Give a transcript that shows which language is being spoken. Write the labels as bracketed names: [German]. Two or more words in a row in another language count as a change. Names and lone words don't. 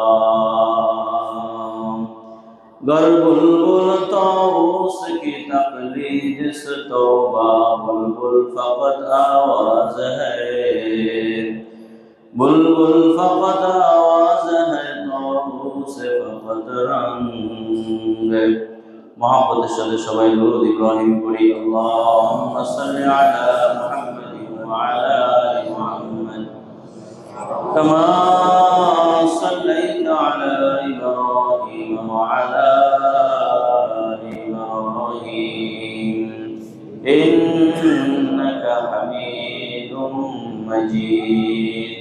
[Urdu] گر بلبل طاؤس کی تقلید سے توبہ، بلبل فقط آواز ہے، بلبل فقط آواز ہے، طاؤس فقط رنگ۔ [Bangla] محبت সাথে সবাই দুরূদ ইব্রাহিম পড়ি। [Arabic] اللهم صل على محمد وعلى آل محمد كما صليت على إبراهيم وعلى آل إبراهيم إنك حميد مجيد.